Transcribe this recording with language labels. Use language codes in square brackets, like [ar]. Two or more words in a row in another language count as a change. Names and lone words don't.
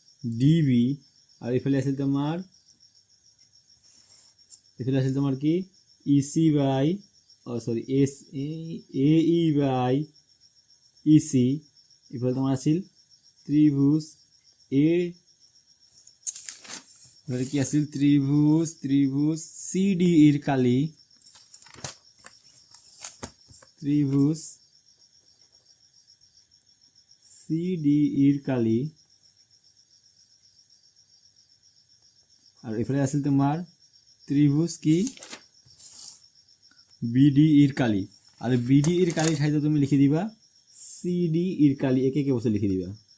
[as] আৰু ইফালে আছিল তোমাৰ কি [en] EC by AE by EC [as] ইফালে তোমার আছিল ত্রিভুজ A [bn] এবারে কি আছিল ত্রিভুজ CD এর কালি ত্রিভুজ CD এর কালি আর এখানে আছে তোমার ত্রিভুজ কি BD এর কালি আর BD এর কালি ঠাইতে তুমি লিখে দিবা CD এর কালি একে একে বসে লিখে দিবা